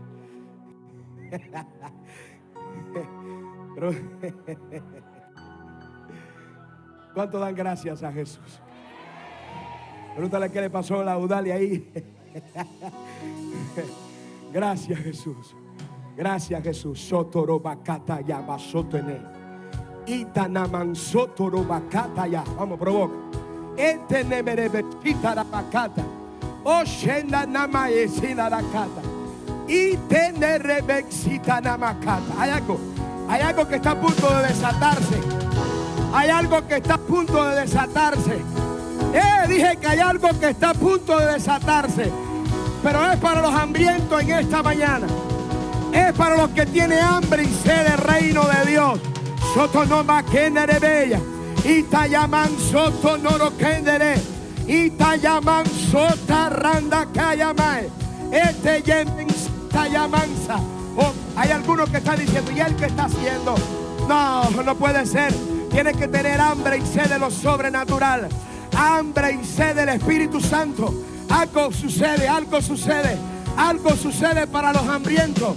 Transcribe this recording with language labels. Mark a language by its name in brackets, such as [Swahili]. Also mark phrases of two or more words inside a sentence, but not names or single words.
[Spanish] ¿Cuánto dan gracias a Jesús? Pregúntale qué le pasó a Laudale ahí. Gracias, Jesús. Gracias, Jesús. Sotorobacata ya basotene. Itanaman sotorobacata ya. Vamos, provoca. Etenemerebechita la bacata. Oshenda namaesina la cata. Itenerebexita namakata. Hay algo que está a punto de desatarse. Hay algo que está a punto de desatarse. Dije que hay algo que está a punto de desatarse. Pero es para los hambrientos en esta mañana. Es para los que tienen hambre y sed del reino de Dios. Sotonoma kendere bella. Itayaman sotonoro kendere. Itayaman sotarranda kayamae. Yemen tayamanza. Hay algunos que están diciendo, ¿y él qué está haciendo? No puede ser. Tienes que tener hambre y sed de lo sobrenatural. Hambre y sed del Espíritu Santo. Algo sucede. Algo sucede para los hambrientos.